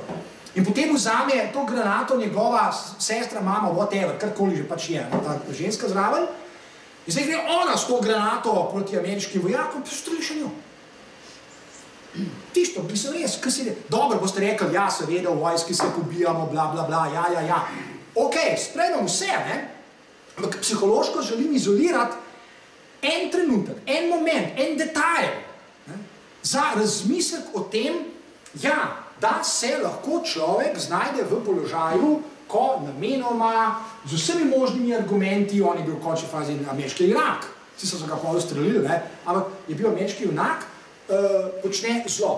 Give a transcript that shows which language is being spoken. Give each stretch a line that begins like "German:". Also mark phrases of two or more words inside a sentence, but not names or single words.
Slovenian: In potem vzame to granato njegova sestra, mama, whatever, karkoli že pač je, ta ženska zraven. In zdaj gre ona s to granato proti ameriškim vojakom, pa streli še njo. Tisto, mislim res, kaj si dobro, boste rekli, ja, seveda, v vojski se pobijamo, bla, bla, bla, ja. Ok, sprejmem vse, ne? Ampak psihološko želim izolirati en trenutek, en moment, en detajl, za razmislek o tem, ja, da se lahko človek znajde v položaju, ko namenoma z vsemi možnimi argumenti, on je bil v končni fazi ameriški junak, vsi so ga malo ustrelili, ampak je bil ameriški junak, počne zlo.